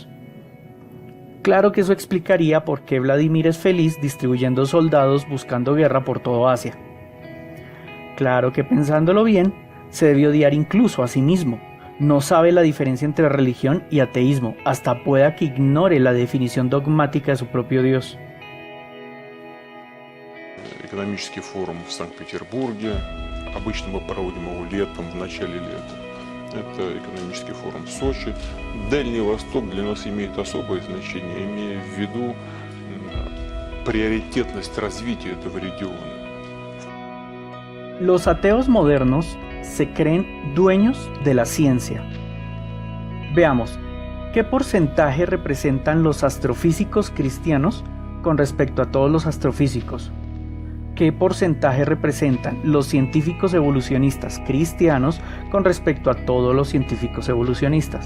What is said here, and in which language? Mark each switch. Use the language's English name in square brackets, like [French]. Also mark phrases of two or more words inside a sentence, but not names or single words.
[Spanish] Claro que eso explicaría por qué Vladimir es feliz distribuyendo soldados buscando guerra por todo Asia. Claro que pensándolo bien, se debe odiar incluso a sí mismo. No sabe la diferencia entre religión y ateísmo, hasta pueda que ignore la definición dogmática de su propio Dios. [Russian] Экономический форум в Санкт-Петербурге. Обычно мы проводим его летом, в начале лета. Это экономический форум в Сочи. Дальний Восток для нас имеет особое значение, имея в виду приоритетность развития этого региона. [Spanish] Los ateos modernos se creen dueños de la ciencia. Veamos, ¿qué porcentaje representan los astrofísicos cristianos con respecto a todos los astrofísicos? ¿Qué porcentaje representan los científicos evolucionistas cristianos con respecto a todos los científicos evolucionistas?